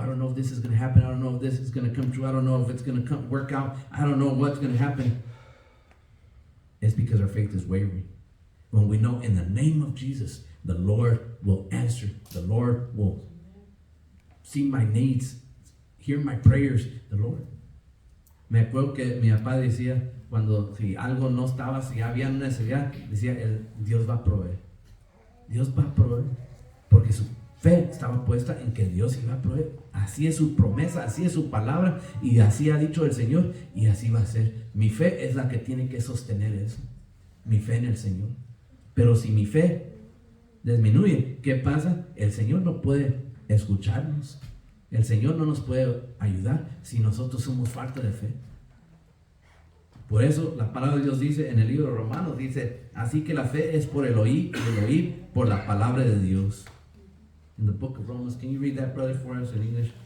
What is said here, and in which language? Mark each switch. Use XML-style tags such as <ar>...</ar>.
<en>I don't know if this is going to happen. I don't know if this is going to come true. I don't know if it's going to work out. I don't know what's going to happen. It's because our faith is wavering. When we know in the name of Jesus, the Lord will answer. The Lord will see my needs, hear my prayers. The Lord.</en> <es>Me acuerdo que mi papá decía, cuando si algo no estaba, si había una necesidad, decía, Dios va a proveer. Dios va a proveer. Porque su fe estaba puesta en que Dios iba a proveer. Así es su promesa, así es su palabra, y así ha dicho el Señor, y así va a ser. Mi fe es la que tiene que sostener eso. Mi fe en el Señor. Pero si mi fe disminuye, ¿qué pasa? El Señor no puede escucharnos. El Señor no nos puede ayudar si nosotros somos falta de fe. Por eso la palabra de Dios dice en el libro de Romanos, dice, así que la fe es por el oír, y el oír por la palabra de Dios.</es> <en>In the book of Romans, can you read that, brother, for us in English?</en>